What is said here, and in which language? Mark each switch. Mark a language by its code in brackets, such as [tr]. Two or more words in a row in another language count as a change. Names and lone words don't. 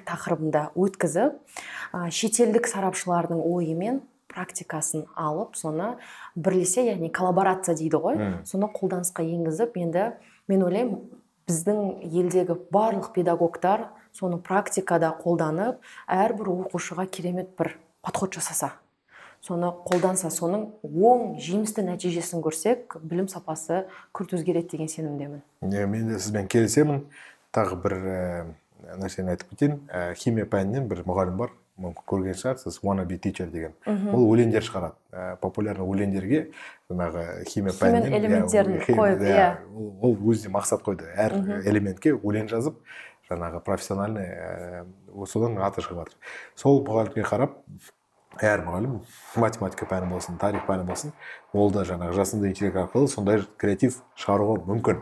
[kk] тақырыбында өткізіп, шетелдік сарапшылардың ойымен практикасын алып, соны бірлесе, яғни коллаборация дейді ғой, соны қолданысқа енгізіп, енді мен ойлаймын, біздің елдегі барлық педагогтар соны практикада қолданып, әрбір оқушыға керемет бір подход жасаса, соны қолданса, соның оң жемісті нәтижесін көрсек, білім сапасы күрт өзгереді деген сенімдемін. Мен де сізбен келісемін. Тағы бір нәрсені айтып кетейін. Химия пәнінен бір мұғалім бар, мүмкін көрген шығарсыз, [en] wanna be teacher деген. [kk] Ол өлеңдер шығарады. Популярный өлеңдерге жаңағы химия пәнінен элементтерін қойып, ол өзіне мақсат қойды. Әр элементке өлең жазып, жаңағы профессиональный содан аты шығып жатыр. Сол мұғалімге қарап, әр мұғалім математика пәні болсын, тарих пәні болсын, ол да жаңағы жасанды интеллект арқылы сондай креатив шығаруға мүмкін.